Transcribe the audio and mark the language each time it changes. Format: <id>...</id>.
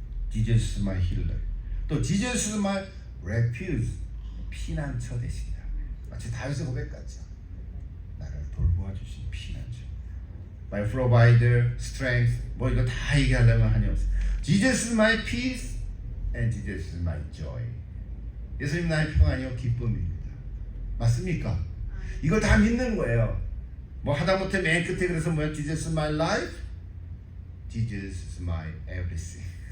<en>Jesus is my healer. 또 Jesus is my refuge.</en> <ko>피난처 되신다. 마치 다윗의 고백 같죠. 나를 돌보아 주신 피난처.</ko> <en>My provider, strength.</en> <ko>뭐 이거 다 얘기하려면 한이 없어요.</ko> <en>Jesus is my peace and Jesus is my joy.</en> <ko>예수님 나의 평안이요 기쁨입니다. 맞습니까? 이걸 다 믿는 거예요. 뭐 하다못해 맨 끝에 그래서 뭐야?</ko> <en>Jesus is my life, Jesus is my everything.</en>